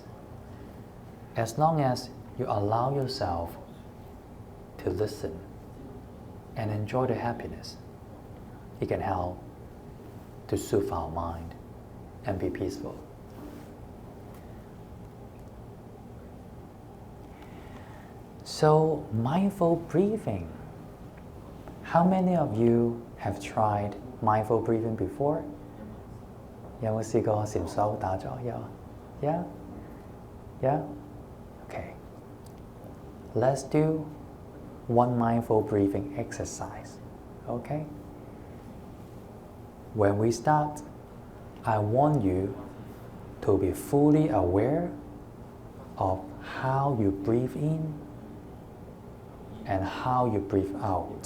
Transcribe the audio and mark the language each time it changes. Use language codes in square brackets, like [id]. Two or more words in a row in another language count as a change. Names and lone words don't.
[en] As long as you allow yourself to listen and enjoy the happiness, it can help to soothe our mind and be peaceful. So, mindful breathing. How many of you have tried mindful breathing before? [yue] 有冇試過禪手打坐？有？ Yeah? [en] Yeah? Okay. Let's do one mindful breathing exercise. Okay? When we start, I want you to be fully aware of how you breathe in and how you breathe out.